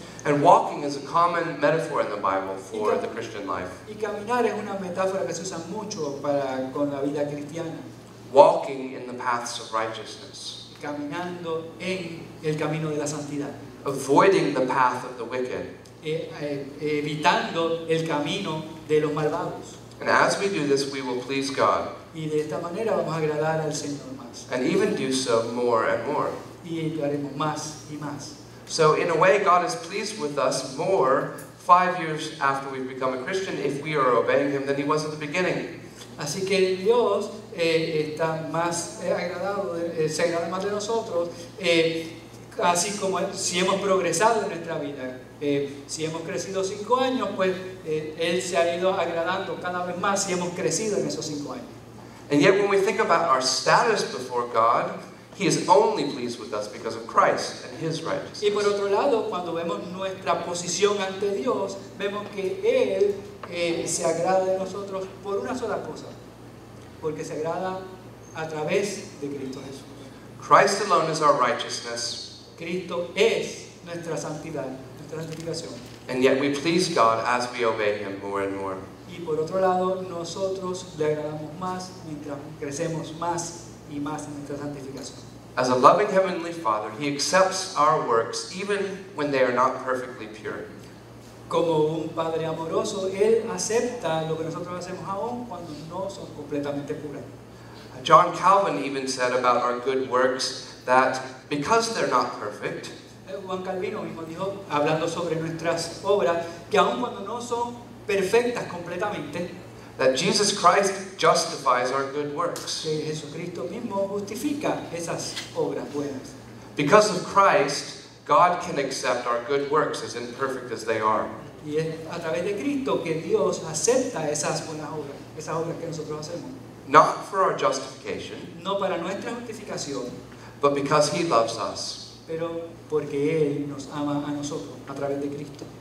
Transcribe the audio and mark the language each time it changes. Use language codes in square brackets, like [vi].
[en] And walking is a common metaphor in the Bible for the Christian life. [es] Y caminar es una metáfora que se usa mucho con la vida cristiana. [en] Walking in the paths of righteousness. [es] Caminando en el camino de la santidad. [en] Avoiding the path of the wicked. [es] Evitando el camino de los malvados. [en] And as we do this, we will please God. [es] Y de esta manera vamos a agradar al Señor más. [en] And even do so more and more. [es] Y lo haremos más y más. [en] So in a way, God is pleased with us more 5 years after we've become a Christian if we are obeying Him than He was at the beginning. [es] Así que Dios está más agradado, se agrada más de nosotros, así como si hemos progresado en nuestra vida. Si hemos crecido 5 años, pues Él se ha ido agradando cada vez más si hemos crecido en esos 5 años. [en] And yet when we think about our status before God, He is only pleased with us because of Christ and His righteousness. [es] Y por otro lado, cuando vemos nuestra posición ante Dios, vemos que Él se agrada de nosotros por una sola cosa, porque se agrada a través de Cristo Jesús. [en] Christ alone is our righteousness, [es] Cristo es nuestra santidad, nuestra santificación. [en] and yet we please God as we obey Him more and more. [es] Y por otro lado, nosotros le agradamos más mientras crecemos más y más en nuestra santificación. [en] As a loving Heavenly Father, He accepts our works even when they are not perfectly pure. [es] Como un Padre amoroso, Él acepta lo que nosotros hacemos aún cuando no son completamente puras. [en] John Calvin even said about our good works that because they're not perfect, [es] Juan Calvino mismo dijo, hablando sobre nuestras obras, que aun cuando no son perfectas completamente, [en] that Jesus Christ justifies our good works. [es] que Jesucristo mismo justifica esas obras buenas. [en] Because of Christ, God can accept our good works as imperfect as they are. [es] Y es a través de Cristo que Dios acepta esas buenas obras, esas obras que nosotros hacemos. [en] Not for our justification, [es] No para nuestra justificación, [en] but because He loves us. [es] pero porque Él nos ama a nosotros a través de Cristo.